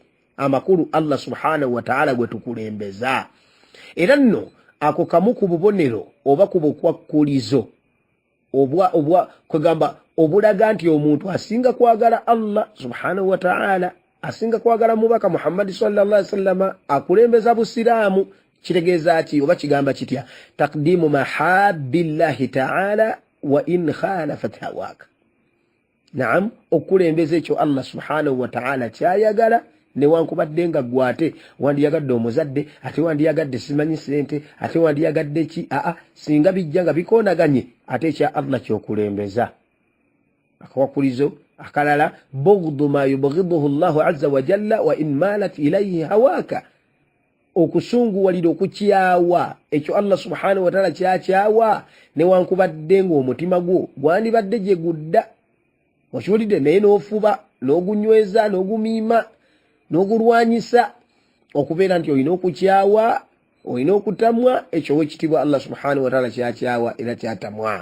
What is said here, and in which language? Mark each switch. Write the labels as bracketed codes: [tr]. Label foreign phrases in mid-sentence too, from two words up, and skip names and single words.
[lg] Amakulu [ar] الله سبحانه وتعالى [lg] gwe tukulembeza. Era nno ako kamu ku bubonero oba ku bukwakkulizo kwegamba obulaga nti omuntu asinga kwagala [ar] الله سبحانه وتعالى, [lg] asinga kwagala mubaka Muhammad [ar] صلى الله عليه وسلم, [lg] akulembeza busiraamu. Kitegeeza ki oba kigamba kitya? [ar] تقديم محاب الله تعالى وإن خالفت هواك. [lg] Naam, okulembeza ekyo [ar] الله سبحانه وتعالى [lg] kyayagala, newankubadde nga gwate wandiyagadde omuzadde, ate wandiyagadde simanyi sente, ate wandiyagadde ki, singa bijja nga bikoonaganye, ate ekya Allah kyokulembeza. Akawakulizo akalala, [ar] بغض ما يبغضه الله عز وجل وإن مالت إليه هواك. [lg] Okusunguwalira okukyawa ekyo [ar] الله سبحانه وتعالى [lg] kyakyawa, newankubadde ng'omutima gwo gwandibadde gye gudda. Okiwulidde naye n'ofuba n'ogunyweza n'ogumiima n'ogulwanyisa, okubeera nti olina okukyawa, olina okutamwa, ekyo w'ekitiibwa [ar] الله سبحانه وتعالى [lg] kyakyawa era kyatamwa.